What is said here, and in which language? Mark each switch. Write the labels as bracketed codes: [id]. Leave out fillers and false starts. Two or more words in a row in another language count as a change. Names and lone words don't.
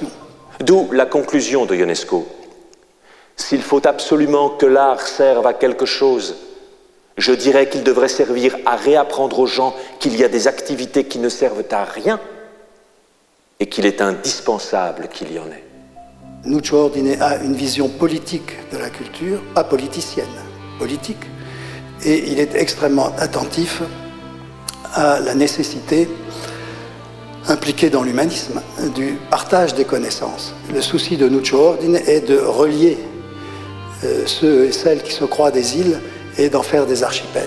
[fr] D'où la conclusion de Ionesco. S'il faut absolument que l'art serve à quelque chose, je dirais qu'il devrait servir à réapprendre aux gens qu'il y a des activités qui ne servent à rien et qu'il est indispensable qu'il y en ait. Nuccio Ordine a une vision politique de la culture, pas politicienne, politique, et il est extrêmement attentif à la nécessité impliqués dans l'humanisme, du partage des connaissances. Le souci de Nuccio Ordine est de relier ceux et celles qui se croient des îles et d'en faire des archipels.